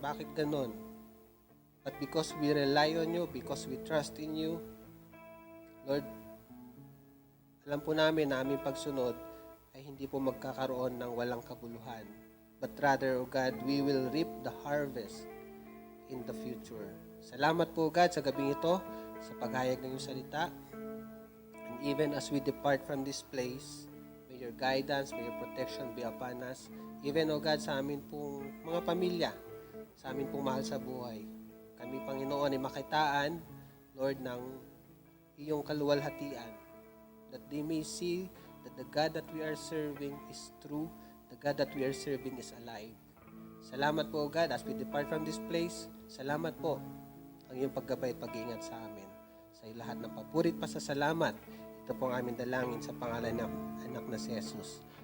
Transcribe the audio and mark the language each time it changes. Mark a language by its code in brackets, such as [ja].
[tl] Bakit ganon? [en] But because we rely on you, because we trust in you, Lord, [tl] alam po namin na aming pagsunod ay hindi po magkakaroon ng walang kabuluhan. [en] But rather, O God, we will reap the harvest in the future. [tl] Salamat po, God, sa gabing ito, sa paghayag ng iyong salita. [en] And even as we depart from this place, may your guidance, may your protection be upon us. [tl] Even, O God, sa amin pong mga pamilya, sa amin pong mahal sa buhay. Kami, Panginoon, ay makitaan, Lord, ng iyong kaluwalhatian. [en] That they may see that the God that we are serving is true, the God that we are serving is alive. [tl] Salamat po, [en] God, as we depart from this place. [tl] Salamat po ang iyong paggabay at pag-iingat sa amin. Sa lahat ng papurit pa sa salamat, ito po ang aming dalangin sa pangalan ng anak na si Jesus.